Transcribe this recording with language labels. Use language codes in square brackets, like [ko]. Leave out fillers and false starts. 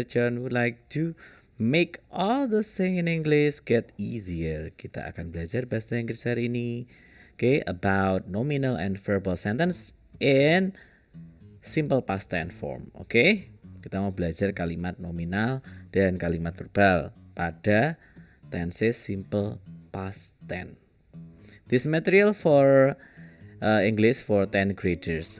[en] John would like to make all the thing in English get easier. [id] Kita akan belajar bahasa Inggris hari ini. [en] Oke, about nominal and verbal sentence in simple past tense form. [id] Oke, kita mau belajar kalimat nominal dan kalimat verbal pada tenses simple past tense. [en] This material for English for 10th graders.